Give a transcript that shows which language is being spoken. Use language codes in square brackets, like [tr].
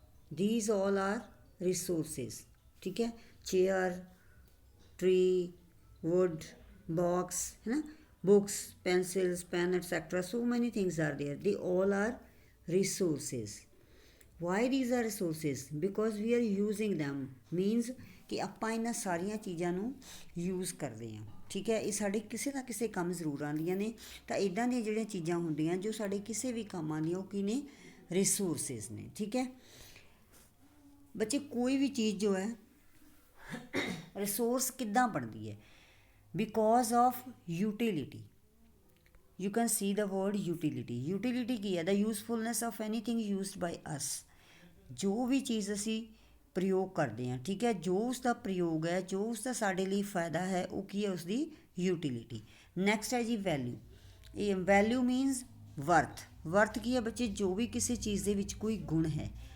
[en] These all are resources. [hi] ठीक है, [en] chair, tree, wood, box, [hi] है ना, [en] books, pencils, pen, etc. So many things are there. They all are resources. Why these are resources? Because we are using them. Means [pa] ਕਿ ਆਪਾਂ ਇਹਨਾਂ ਸਾਰੀਆਂ ਚੀਜ਼ਾਂ ਨੂੰ ਯੂਜ਼ ਕਰਦੇ ਹਾਂ। ਠੀਕ ਹੈ, ਇਹ ਸਾਡੇ ਕਿਸੇ ਨਾ ਕਿਸੇ ਕੰਮ ਜ਼ਰੂਰ ਆਉਂਦੀਆਂ ਨੇ। ਤਾਂ ਇੱਦਾਂ ਦੀਆਂ ਜਿਹੜੀਆਂ ਚੀਜ਼ਾਂ ਹੁੰਦੀਆਂ ਜੋ ਸਾਡੇ ਕਿਸੇ ਵੀ ਕੰਮ ਆਉਂਦੀਆਂ ਉਹ ਕੀ ਨੇ? ਰਿਸੋਰਸਿਸ ਨੇ। ਠੀਕ ਹੈ ਬੱਚੇ, ਕੋਈ ਵੀ ਚੀਜ਼ ਜੋ ਹੈ ਰਿਸੋਰਸ ਕਿੱਦਾਂ ਬਣਦੀ ਹੈ? [en] Because of utility. You can see the word utility. Utility [pa] ਕੀ ਹੈ? [en] The usefulness of anything used by us. [pa] ਜੋ ਵੀ ਚੀਜ਼ ਅਸੀਂ ਪ੍ਰਯੋਗ ਕਰਦੇ ਹਾਂ, ਠੀਕ ਹੈ, ਜੋ ਉਸ ਦਾ ਪ੍ਰਯੋਗ ਹੈ, ਜੋ ਉਸ ਦਾ ਸਾਡੇ ਲਈ ਫਾਇਦਾ ਹੈ, ਉਹ ਕੀ ਹੈ? ਉਸਦੀ ਯੂਟਿਲਿਟੀ। ਨੈਕਸਟ ਹੈ ਜੀ ਵੈਲਿਊ। ਇਹ ਵੈਲਿਊ [en] Means worth. [pa] ਵਰਥ ਕੀ ਹੈ ਬੱਚੇ? ਜੋ ਵੀ ਕਿਸੇ ਚੀਜ਼ ਦੇ ਵਿੱਚ ਕੋਈ ਗੁਣ ਹੈ।